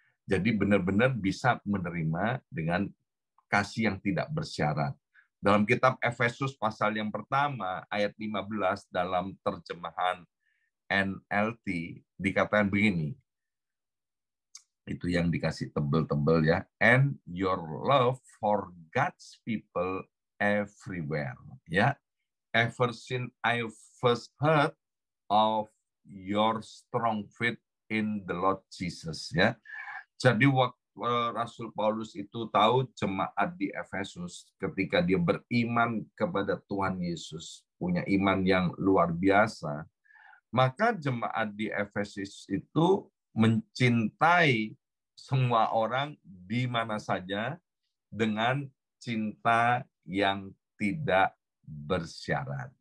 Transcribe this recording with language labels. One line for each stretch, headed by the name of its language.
Indonesian: Jadi benar-benar bisa menerima dengan kasih yang tidak bersyarat. Dalam kitab Efesus pasal yang pertama ayat 15 dalam terjemahan NLT dikatakan begini. Itu yang dikasih tebel-tebel ya.
English: And your love for God's people everywhere. Ya. Ever since I first heard of your strong faith in the Lord Jesus.
Indonesian: Ya. Jadi waktu Rasul Paulus itu tahu jemaat di Efesus ketika dia beriman kepada Tuhan Yesus, punya iman yang luar biasa, maka jemaat di Efesus itu mencintai semua orang di mana saja dengan cinta yang tidak bersyarat.